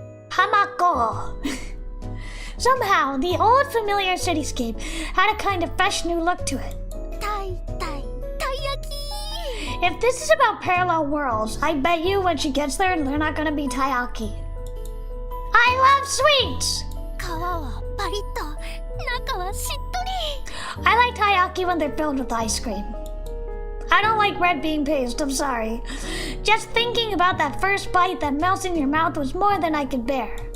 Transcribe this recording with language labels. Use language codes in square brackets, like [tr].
[en] Kumakko. Somehow, the old familiar cityscape had a kind of fresh new look to it. [ja] たい焼き。 [en] If this is about parallel worlds, I bet you when she gets there, they're not gonna be taiyaki. I love sweets! [ja] 皮はパリッと、中はしっとり。 [en] I like taiyaki when they're filled with ice cream. I don't like red bean paste, I'm sorry. Just thinking about that first bite that melts in your mouth was more than I could bear.